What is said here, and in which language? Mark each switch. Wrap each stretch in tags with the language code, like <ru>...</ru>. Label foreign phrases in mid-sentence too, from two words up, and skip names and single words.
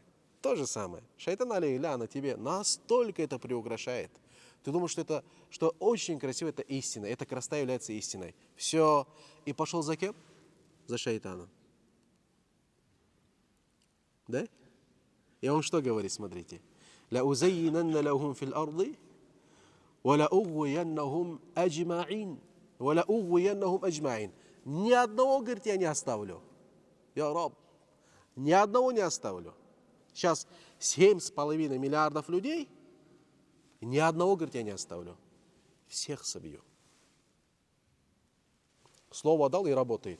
<ru>Шайтан алейхиляна тебе настолько это приукрашает. Ты думаешь, что очень красиво, это истина. Эта красота является истиной. Все. И пошел за кем? За шайтаном. Да? И он что говорит, смотрите.</ru> <ar>لأزينن لهم في الأرض ولأغوينهم أجمعين. ولأغوينهم أجمعين.</ar> <ru>Ни одного, говорит, я не оставлю. Я Раб. Ни одного не оставлю. Сейчас 7,5 миллиардов людей, ни одного, говорит, я не оставлю. Всех собью. Слово дал и работает.</ru>